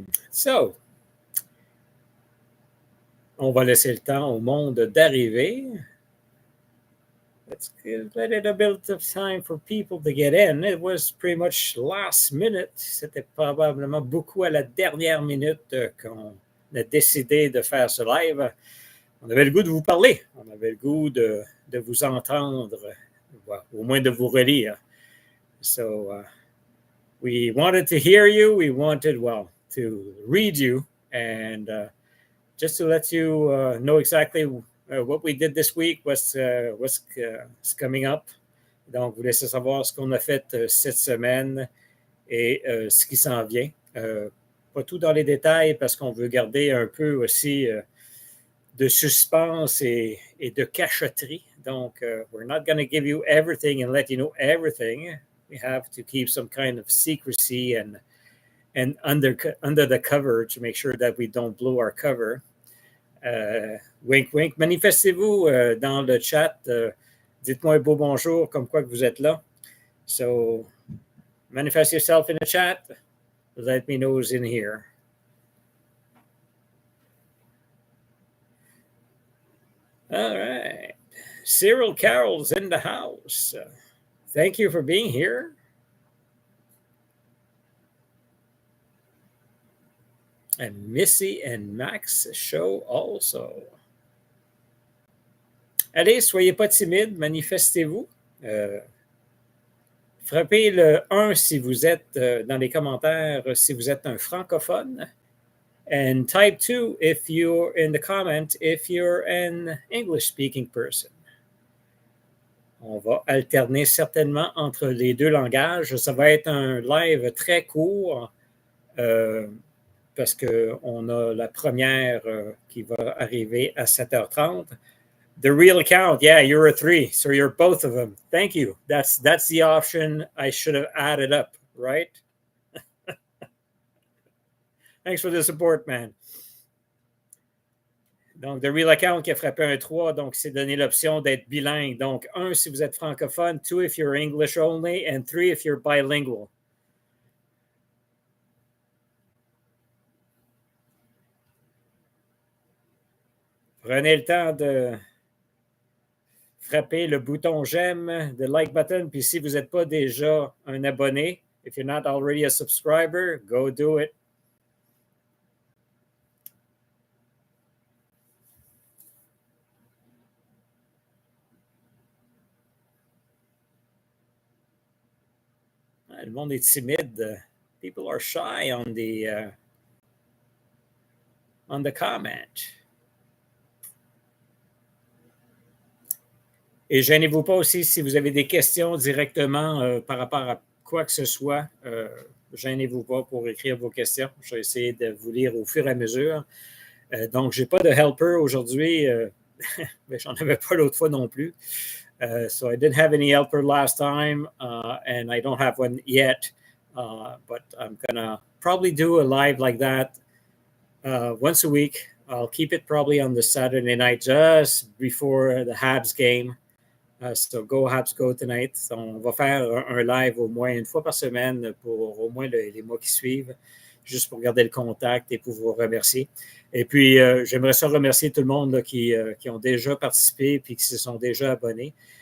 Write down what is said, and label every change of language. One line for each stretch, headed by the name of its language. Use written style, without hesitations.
French: So, on va laisser le temps au monde d'arriver.
English: Let's let it a bit of time for people to get in. It was pretty much last minute.
French: C'était probablement beaucoup à la dernière minute qu'on a décidé de faire ce live. On avait le goût de vous parler. On avait le goût de vous entendre, au moins de vous relire.
English: So, we wanted to hear you. We wanted, to read you and just to let you know exactly what we did this week, what's coming up.
French: Donc, vous laissez savoir ce qu'on a fait cette semaine et ce qui s'en vient. Pas tout dans les détails parce qu'on veut garder un peu aussi de suspense et de cachotterie.
English: Donc, we're not going to give you everything and let you know everything. We have to keep some kind of secrecy and under the cover to make sure that we don't blow our cover. Wink, wink.
French: Manifestez-vous dans le chat. Dites-moi un beau bonjour, comme quoi que vous êtes là.
English: So, manifest yourself in the chat. Let me know who's in here. All right. Cyril Carroll's in the house. Thank you for being here. And Missy and Max show also.
French: Allez, soyez pas timide, manifestez-vous. Frappez le 1 si vous êtes dans les commentaires, si vous êtes un francophone.
English: And type 2 if you're in the comment, if you're an English-speaking person.
French: On va alterner certainement entre les deux langages. Ça va être un live très court parce qu'on a la première qui va arriver à 7h30.
English: The real account, yeah, you're a 3, so you're both of them. Thank you. That's the option I should have added up, right? Thanks for the support, man.
French: Donc, The Real Account qui a frappé un 3, donc c'est donné l'option d'être bilingue. Donc, 1 si vous êtes francophone,
English: 2 if you're English only, and 3 if you're bilingual.
French: Prenez le temps de frapper le bouton j'aime,
English: the like button,
French: puis si vous n'êtes pas déjà un abonné,
English: if you're not already a subscriber, go do it.
French: Le monde est timide.
English: People are shy on the comment.
French: Et gênez-vous pas aussi si vous avez des questions directement par rapport à quoi que ce soit. Gênez-vous pas pour écrire vos questions. Je vais essayer de vous lire au fur et à mesure. Donc, je n'ai pas de helper aujourd'hui, mais j'en avais pas l'autre fois non plus.
English: So I didn't have any helper last time, and I don't have one yet. But I'm gonna probably do a live like that once a week. I'll keep it probably on the Saturday night just before the Habs game. So go Habs go tonight.
French: So on va faire un live au moins une fois par semaine pour au moins les mois qui suivent, juste pour garder le contact et pour vous remercier. Et puis, j'aimerais ça remercier tout le monde là, qui ont déjà participé et qui se sont déjà abonnés.